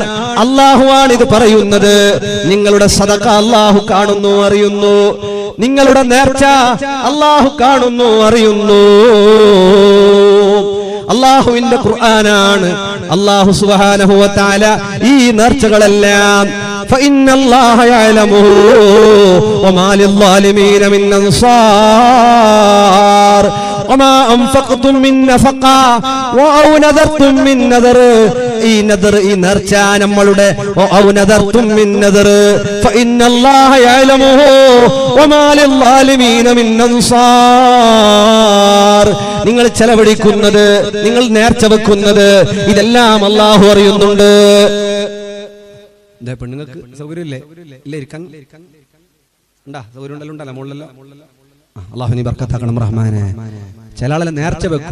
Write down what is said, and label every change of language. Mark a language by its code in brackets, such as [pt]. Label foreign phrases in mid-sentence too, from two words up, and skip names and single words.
[ml] അല്ലാഹുവാണ് ഇത് പറയുന്നത്. നിങ്ങളുടെ സദഖ അല്ലാഹു കാണുന്നു, അറിയുന്നു. നിങ്ങളുടെ നേർച്ച അല്ലാഹു കാണുന്നു, അറിയുന്നു. അല്ലാഹുവിന്റെ ഖുർആനാണ്. [ar] الله سبحانه وتعالى [ml] ഈ നേർച്ചകളെല്ലാം [ar] فإن الله يعلمه وما للظالمين من أنصار وما أنفقتم من نفقة أو نذرتم من نذر [ml] ഈ നദർ, ഈ നേർച്ച നമ്മളുടെ [ar] أو نذرتم من نذر فإن الله يعلمه وما للظالمين من أنصار. [ml] നിങ്ങൾ ചെലവഴിക്കുന്നത്, നിങ്ങൾ നേർച്ച വെക്കുന്നത്, ഇതെല്ലാം അല്ലാഹു അറിയുന്നുണ്ട്. പെണ്ണുങ്ങൾക്ക് സൗകര്യമില്ലേ? ഇല്ല, ഇരിക്കാൻ ഉണ്ടാ സൗകര്യം ഉണ്ടല്ലോ മുകളിലല്ലോ. അല്ലാഹു നീ ബർക്കത്താക്കണം റഹ്മാനെ. ചില ആളെ നേർച്ച വെക്കും.